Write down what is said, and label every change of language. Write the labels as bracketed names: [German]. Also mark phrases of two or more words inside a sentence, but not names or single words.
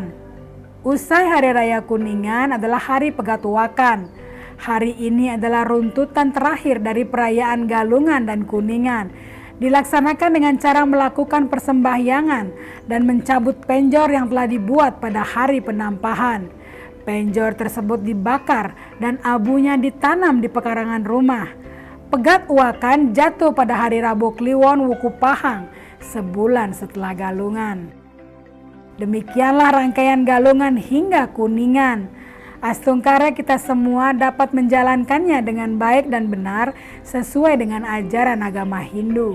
[Indonesian] Usai Hari Raya Kuningan adalah Hari Pegatuakan. Hari ini adalah runtutan terakhir dari perayaan Galungan dan Kuningan. Dilaksanakan dengan cara melakukan persembahyangan dan mencabut penjor yang telah dibuat pada hari penampahan. Penjor tersebut dibakar dan abunya ditanam di pekarangan rumah. Pegat Uakan jatuh pada hari Rabu Kliwon Wuku Pahang, sebulan setelah Galungan. Demikianlah rangkaian Galungan hingga Kuningan. Astungkara kita semua dapat menjalankannya dengan baik dan benar sesuai dengan ajaran agama Hindu.